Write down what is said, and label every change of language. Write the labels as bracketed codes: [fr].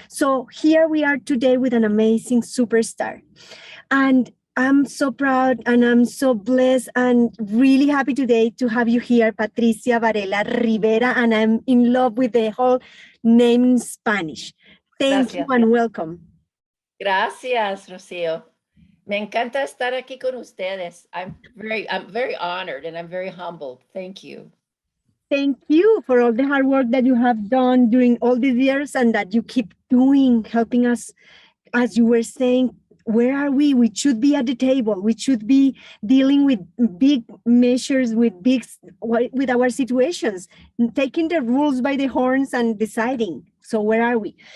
[en] So here we are today with an amazing superstar. And I'm so proud and I'm so blessed and really happy today to have you here, Patricia Barela Rivera. And I'm in love with the whole name in Spanish. Thank you [es] Gracias. [en] and welcome. [es] Gracias, Rocío. Me encanta estar aquí con ustedes. [en] I'm very honored and I'm very humbled. Thank you. Thank you for all the hard work that you have done during all these years and that you keep doing, helping us, as you were saying. Where are we? We should be at the table. We should be dealing with big measures, with our situations, taking the rules by the horns and deciding. So where are we?